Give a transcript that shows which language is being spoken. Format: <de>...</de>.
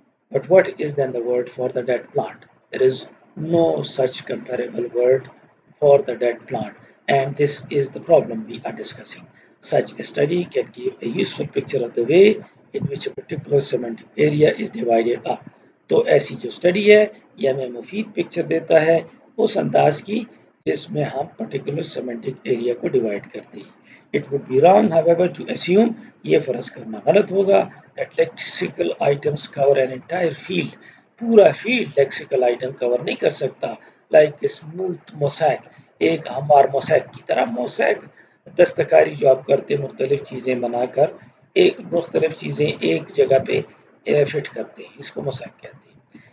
<en>But what is then the word for the dead plant? There is no such comparable word for the dead plant, and this is the problem we are discussing. Such a study can give a useful picture of the way in which a particular semantic area is divided up.</en> <hi>तो ऐसी जो study है ये हमें मुफीद picture देता है उस अंदाज की जिसमें हम पर्टिकुलर सेमेंटिक एरिया को डिवाइड करते हैं.</hi> <en>It would be wrong, however, to assume, ये फर्ज करना गलत होगा, that lexical items cover an entire field.</en> <hi>पूरा फील्ड लेक्सिकल आइटम कवर नहीं कर सकता. लाइक स्मूथ मोसैक, एक हमार मोसैक की तरह. मोसैक दस्तकारी जो आप करते हैं मुख्तलिफ चीज़ें बनाकर एक मुख्तलिफ चीज़ें एक जगह पे फिट करते हैं, इसको मोसैक कहते हैं.</hi>